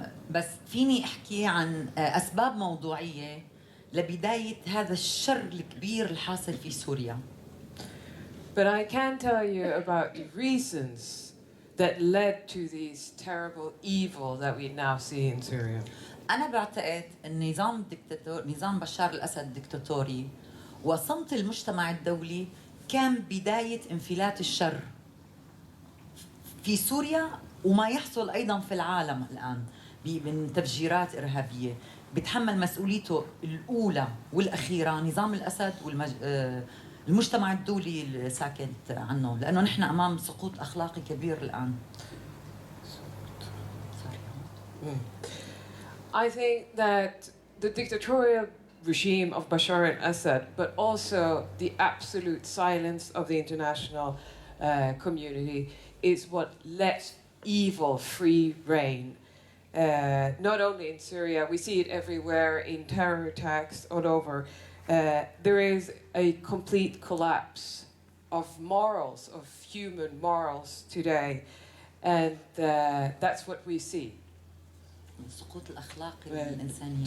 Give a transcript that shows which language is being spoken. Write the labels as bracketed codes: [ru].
[ar] بس فيني أحكي عن أسباب موضوعية لبداية هذا الشر الكبير الحاصل في سوريا. [en] But I can tell you about the reasons that led to these terrible evil that we now see in Syria. [ar] أنا بعتقد النظام الدكتاتور، نظام بشار الأسد الدكتاتوري وصمت المجتمع الدولي كان بداية انفلات الشر في سوريا وما يحصل أيضا في العالم الآن من تفجيرات إرهابية. بتحمل مسؤوليته الأولى والأخيرة نظام الأسد المجتمع الدولي اللي ساكت عنه، لأنه نحن أمام سقوط أخلاقي كبير الآن. [en] I think that the dictatorial regime of Bashar al-Assad, but also the absolute silence of the international community, is what lets evil free reign. Not only in Syria, we see it everywhere in terror attacks all over. There is a complete collapse of morals, of human morals today, and that's what we see. [ar] سقوط الأخلاقي الإنساني.